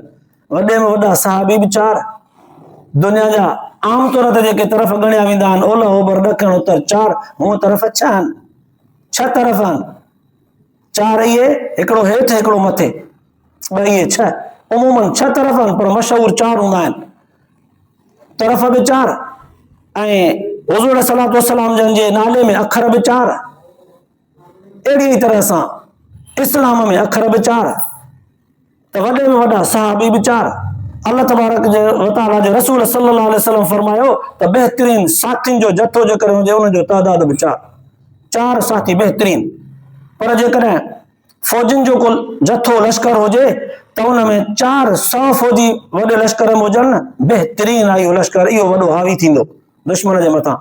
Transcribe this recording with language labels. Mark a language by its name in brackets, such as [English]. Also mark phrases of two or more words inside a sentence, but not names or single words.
[Sindhi] वॾे में वॾा सहाबी बि 4, दुनिया जा आम तौर ते जेके तरफ़ ॻणिया वेंदा आहिनि ओलह ओभर ॾखिण उत्तर 4, हूअं तरफ़ 6 आहिनि, 6 तरफ़ आहिनि, 4 इहे, हिकिड़ो हेठि हिकिड़ो मथे, ॿ इहे 6, उमूमन 6 तरफ़ आहिनि पर मशहूर 4 हूंदा आहिनि, तरफ़ बि 4 ऐं हुज़ूर [Arabic] صلى الله عليه وسلم [Sindhi] जन जे नाले में अखर बि 4। अहिड़ी ई तरह सां इस्लाम में अखर बि 4, त वॾे में वॾा सहाबी बि 4। [Arabic] الله تبارك وتعالى [Sindhi] जे रसूल [Arabic] صلى الله عليه وسلم [Sindhi] फरमायो त बेहतरीन साथियुनि जो जथो जेकर हुजे उनजो तादाद बि 4 साथी बेहतरीन। पर जेकॾहिं फौजियुनि जो कुल जथो लश्कर हुजे त उन में 400 फौजी वॾे लश्कर में हुजनि न, बेहतरीन आहे इहो लश्कर, इहो वॾो हावी थींदो दुश्मन जे मथां।